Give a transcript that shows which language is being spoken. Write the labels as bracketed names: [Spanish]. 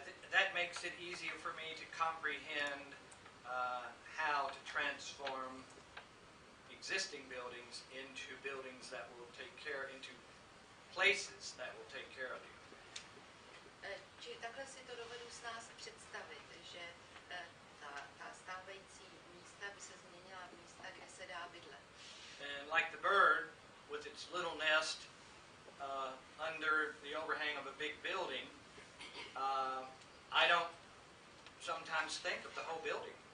[English] That makes it easier for me to comprehend how to transform existing buildings into buildings that will take care, into places that will take care of you. [Czech] Čili takhle si to dovedu s nás představit, že ta stávající místa by se změnila v místa, kde se dá bydlet. [English] And like the bird with its little nest under the overhang of a big building, I don't sometimes think of the whole building.